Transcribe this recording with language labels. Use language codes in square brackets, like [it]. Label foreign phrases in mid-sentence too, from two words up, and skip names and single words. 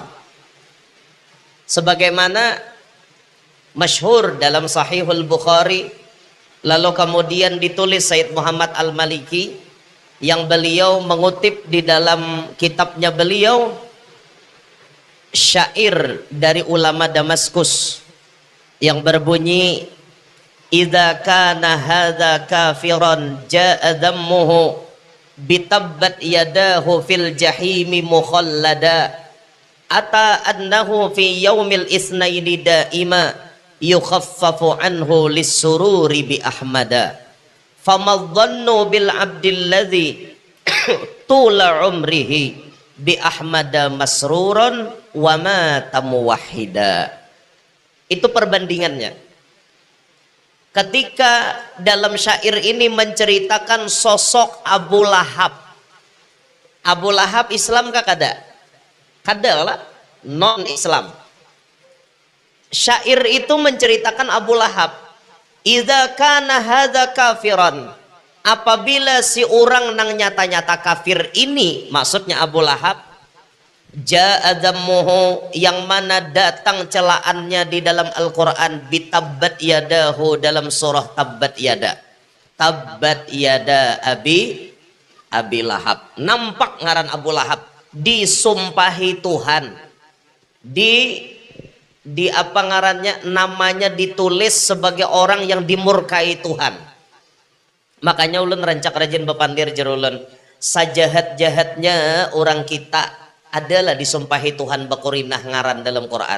[bjn] Sebagaimana masyhur dalam Sahihul Bukhari, lalu kemudian ditulis Sayyid Muhammad Al-Maliki, yang beliau mengutip di dalam kitabnya beliau syair dari ulama Damaskus yang berbunyi, [ar] إذا كان هذا كافرا جاء ذمه بتبت يداه في الجحيم مخلدا أتى أنه في يوم الاثنين دائما يخفف عنه للسرور بأحمد فما الظن بالعبد الذي طول عمره بأحمد مسرورا ومات موحدا. [bjn] Itu perbandingannya. Ketika dalam syair ini menceritakan sosok Abu Lahab. Abu Lahab Islam kah kada? Kada lah, non-Islam. Syair itu menceritakan Abu Lahab. [ar] إذا كان هذا كافرا. [bjn] Apabila si orang nang nyata-nyata kafir ini, maksudnya Abu Lahab, [ar] جاء ذمه, [bjn] yang mana datang celaannya di dalam Al-Quran, [ar] بتبت يداه, [bjn] dalam surah [ar] تبت يدا، تبت يدا أبي لهب. [bjn] Nampak ngaran Abu Lahab disumpahi Tuhan, di apa ngarannya, namanya ditulis sebagai orang yang dimurkai Tuhan. Makanya ulun rancak rajin bepandir jerulun, sajahat-jahatnya orang kita adalah disumpahi Tuhan bakurinah ngaran dalam Quran.